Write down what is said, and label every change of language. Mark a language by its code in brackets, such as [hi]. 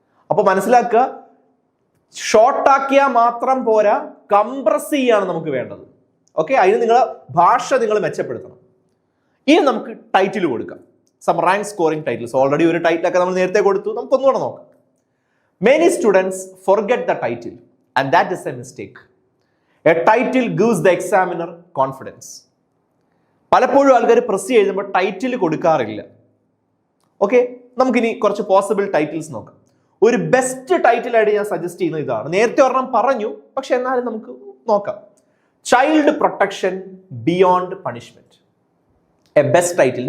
[ml] അപ്പൊ മനസ്സിലാക്കുക, ഷോർട്ടാക്കിയാൽ മാത്രം പോരാ, കംപ്രസ് ചെയ്യാണ് നമുക്ക് വേണ്ടത്. ഓക്കെ, അതിന് നിങ്ങളെ ഭാഷ നിങ്ങൾ മെച്ചപ്പെടുത്തണം. ഇനി നമുക്ക് ടൈറ്റിൽ കൊടുക്കാം. [en] Some rank scoring titles. [ml] Already ഒരു ടൈറ്റിലൊക്കെ നമ്മൾ നേരത്തെ കൊടുത്തു, നമുക്കൊന്നുകൂടെ നോക്കാം. [en] Many students forget the title, and that is a mistake. A title gives the examiner confidence. [ml] പലപ്പോഴും ആൾക്കാർ പ്രസ് എഴുതുമ്പോൾ ടൈറ്റിൽ കൊടുക്കാറില്ല. ഓക്കെ, നമുക്കിനി കുറച്ച് പോസിബിൾ ടൈറ്റിൽസ് നോക്കാം. ഒരു ബെസ്റ്റ് ടൈറ്റിലായിട്ട് ഞാൻ സജസ്റ്റ് ചെയ്യുന്നത് ഇതാണ്. നേരത്തെ ഒരെണ്ണം പറഞ്ഞു, പക്ഷെ എന്നാലും നമുക്ക് നോക്കാം. [en] Child protection beyond punishment. A best title.